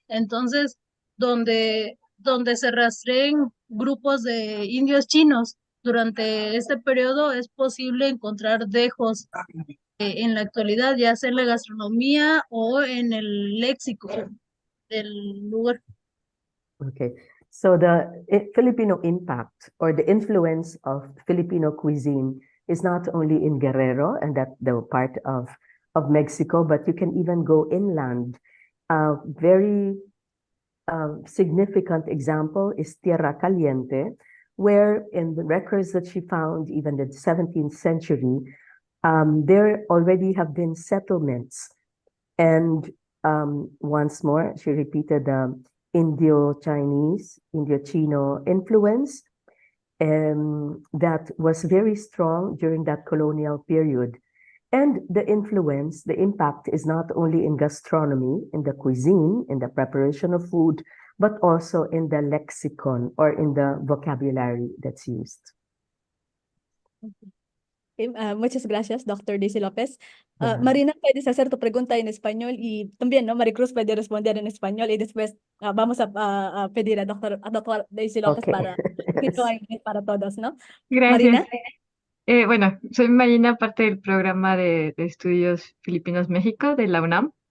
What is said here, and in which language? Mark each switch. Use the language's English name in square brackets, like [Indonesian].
[Spanish] Entonces, donde se rastreen grupos de indios chinos durante este periodo, es posible encontrar dejos en la actualidad, ya sea en la gastronomía o en el léxico del lugar. [English] Okay. So the Filipino impact or the influence of Filipino cuisine is not only in Guerrero and that the part of Mexico, but you can even go inland. Very significant example is Tierra Caliente, where in the records that she found, even in the 17th century, there already have been settlements. And once more, she repeated the Indo-Chinese, Indo-Chino influence that was very strong during that colonial period. And the influence, the impact is not only in gastronomy, in the cuisine, in the preparation of food, but also in the lexicon or in the vocabulary that's used. [Spanish] Okay, muchas gracias, Dr. Daisy López. Marina, puedes hacer tu pregunta en español y también, ¿no? Maricruz puede responder en español y después vamos a pedir a Dr. Daisy López [English] Okay. [Spanish] para para todos, ¿no? Gracias. Marina. Bueno, soy Marina, parte del programa de estudios Filipinos-México de la UNAM.